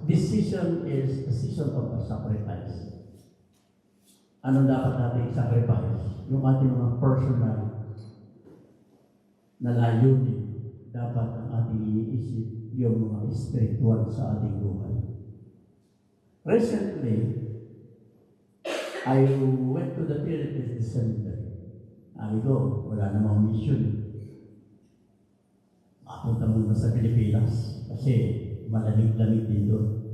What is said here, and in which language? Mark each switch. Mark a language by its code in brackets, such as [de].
[en] This season is a season of a sacrifice. [tl] Anong dapat natin sacrifice? Yung ating mga personal na layunin, dapat ang ating iniisip yung mga spiritual sa ating buhay. [en] Recently, I went to the Philippines December. [tl] Sabi ko, wala namang mission. Mapunta muna sa Pilipinas kasi malamig-lamig din doon.